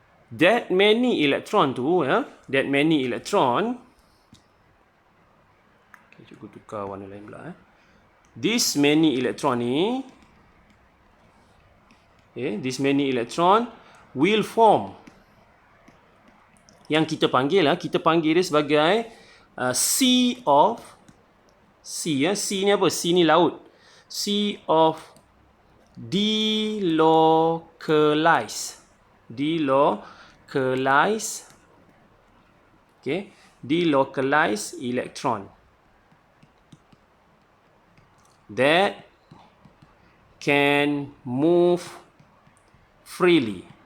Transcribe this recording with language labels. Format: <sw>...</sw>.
<en>that many electron tu, that many electron, okay,</en> <ms>cikgu tukar warna lain pula.</ms> <en>This many electron ni, okay, this many electron will form.</en> <ms>Yang kita panggil dia sebagai sea of, sea ni apa? Sea ni laut.</ms> <en>Sea of delocalized, okay, delocalized electron that can move freely.</en>